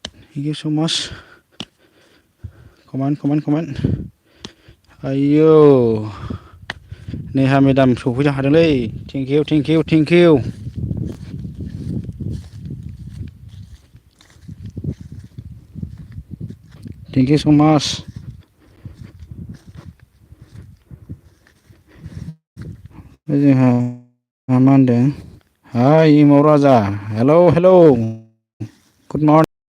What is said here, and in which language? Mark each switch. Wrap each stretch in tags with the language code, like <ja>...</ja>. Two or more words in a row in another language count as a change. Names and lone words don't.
<en>Thank you so much. Comment.</en> <brx>आयौ नेहा मेदाम सफैनो हादोंलै</brx> <en>thank you so much.</en> <brx>जोंहा मा होनदों हाय इमाव राजा हेलौ</brx> <en>good morning</en>